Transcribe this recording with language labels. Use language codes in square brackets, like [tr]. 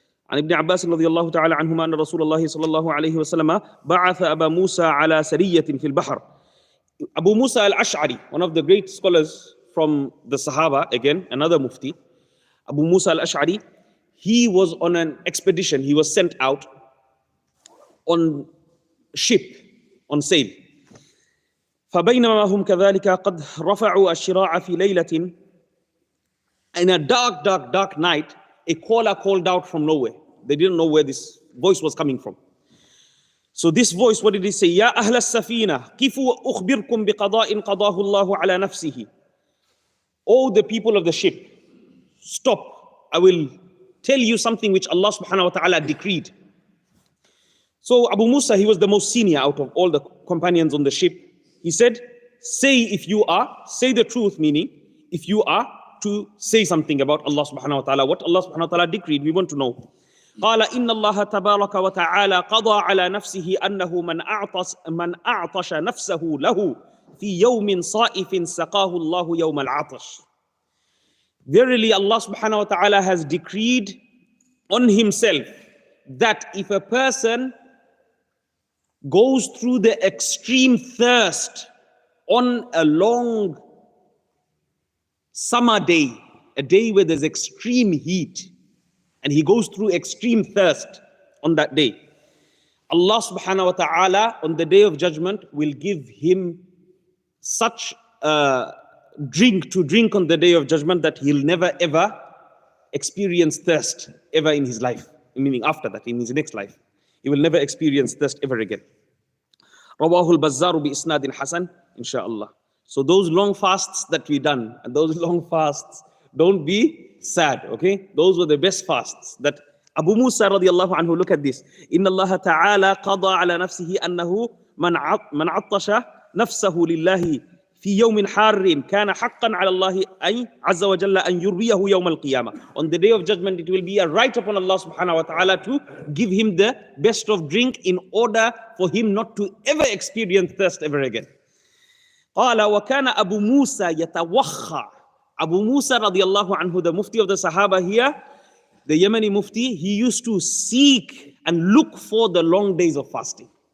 [ar] عن ابن عباس رضي الله تعالى عنهما أن رسول الله صلى الله عليه وسلم بعث أبا موسى على سرية في البحر. [en] Abu Musa al-Ash'ari, one of the great scholars from the Sahaba, again, another mufti, Abu Musa al-Ash'ari, he was on an expedition. He was sent out on ship, on sail. [ar] فبينما هم كذلك قد رفعوا الشراع في ليلة. [en] In a dark night, a caller called out from nowhere. They didn't know where this voice was coming from. So this voice, what did he say? [ar] يا أهل السفينة كيفوا أخبركم بقضاء قضاه الله على نفسه. [en] Oh, the people of the ship, stop. I will tell you something which Allah subhanahu wa ta'ala decreed. So Abu Musa, he was the most senior out of all the companions on the ship. He said, say the truth, meaning if you are to say something about Allah subhanahu wa ta'ala, what Allah subhanahu wa ta'ala decreed, we want to know. [ar] قال إن الله تبارك وتعالى قضى على نفسه أنه من أعطش نفسه له في يوم صائف سقاه الله يوم العطش. [en] Verily Allah subhanahu wa ta'ala has decreed on himself that if a person goes through the extreme thirst on a long summer day, a day where there's extreme heat, and he goes through extreme thirst on that day, Allah subhanahu wa ta'ala on the day of judgment will give him such a drink to drink on the day of judgment that he'll never ever experience thirst ever in his life. Meaning after that, in his next life, he will never experience thirst ever again. [ar] Rawahu al-Bazzaru bi isnadin hasan, [en] inshallah. So those long fasts that we done, and those long fasts, don't be sad, okay? Those were the best fasts. That Abu Musa radiallahu anhu, look at this. [ar] Inna Allah ta'ala qada ala nafsihi annahu man attasha nafsahu lillahi في يوم حار كان حقا على الله أي عز وجل أن يرويه يوم القيامة. [en] On the day of judgment, it will be a right upon Allah subhanahu wa ta'ala to give him the best of drink in order for him not to ever experience thirst ever again. [ar] قال وكان أبو موسى يتوخى. [en] Abu Musa radiallahu anhu, the mufti of the Sahaba here, the Yemeni mufti, he used to seek and look for the long days of fasting.